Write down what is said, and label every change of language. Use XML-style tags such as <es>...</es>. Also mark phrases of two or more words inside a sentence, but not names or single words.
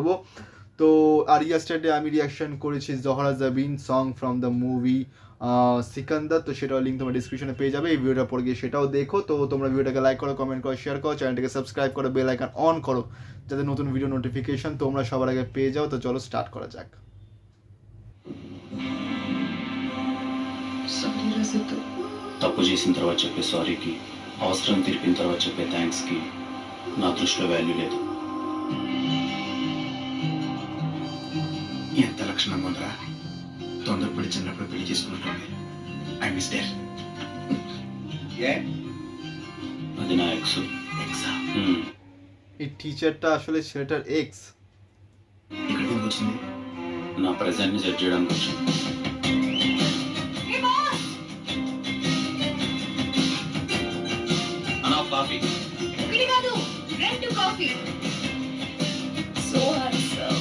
<bn>তো আর ইয়েস্টারডে আমি রিয়াকশন করেছি জহরা জাবিন</bn> <en>song from the movie</en> <bn>সিকান্দার, তো সেটাও লিঙ্ক তোমার ডিসক্রিপশনে পেয়ে যাবে। এই ভিডিওটা পরে গিয়ে সেটাও দেখো। তো তোমরা ভিডিওটাকে লাইক করো, কমেন্ট করো, শেয়ার করো, চ্যানেলটাকে সাবস্ক্রাইব করো,</bn> <en>bell icon on</en> <bn>করো যাতে নতুন ভিডিও নোটিফিকেশন তোমরা সবার আগে পেয়ে যাও। তো চলো স্টার্ট করা যাক।</bn> <te>తప్పు చేసిన తర్వాత చెప్పే సారీకి, అవసరం తీర్పిన తర్వాత చెప్పే థ్యాంక్స్కి నా దృష్టిలో వాల్యూ లేదు. ఎంత లక్షణం ఉందిరా, తొందరపడి చిన్నప్పుడు పెళ్లి చేసుకున్నట్టుంది.</te> <en>I miss there.</en> <te>అది నా ఎక్స్. ఎక్సా?</te> <bn>এই టీచర్টা আসলে ছেলেটার এক্স।</bn> <te>ఇక్కడికి ఎందుకు వచ్చింది? నా ప్రెజెంట్ని సెట్ చేయడానికి వచ్చింది. అన్నా కాఫీ. ఒకటి కాదు, 2 కాఫీ.</te> <en>so handsome.</en>